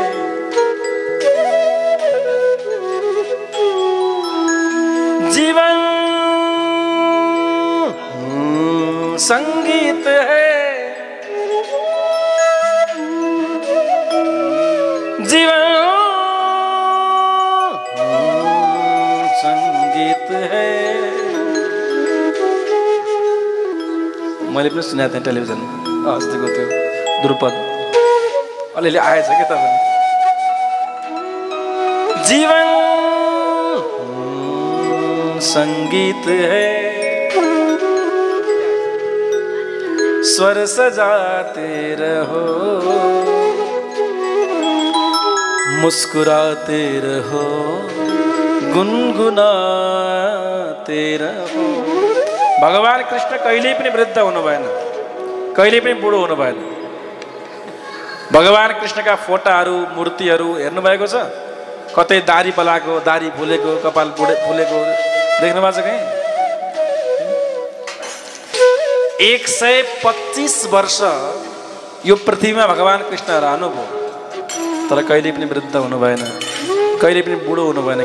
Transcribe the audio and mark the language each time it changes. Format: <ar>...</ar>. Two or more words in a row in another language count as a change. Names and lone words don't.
<hi>जीवन संगीत है, जीवन संगीत है।</hi> <ne>मैले पनि सुनेको थिएँ टेलिभिजनमा अस्तिको त्यो द्रुपद अलिअलि आएछ के त भने</ne> <hi>जीवन संगीत है स्वर सजाते रहो मुस्कुराते रहो गुनगुनाते रहो।</hi> <ne>भगवान कृष्ण कहिल्यै पनि वृद्ध हुनु भएन, कहिल्यै पनि बुढो हुनु भएन। भगवान कृष्णका फोटाहरू मूर्तिहरू हेर्नुभएको छ? कतै दारी पलाएको, दारी फुलेको, कपाल फुलेको देख्नु भएको छ कहीँ? 125 वर्ष यो पृथ्वीमा भगवान कृष्ण रहनुभयो, तर कहिले पनि वृद्ध हुनु भएन, कहिले पनि बुढो हुनु भएन।</ne>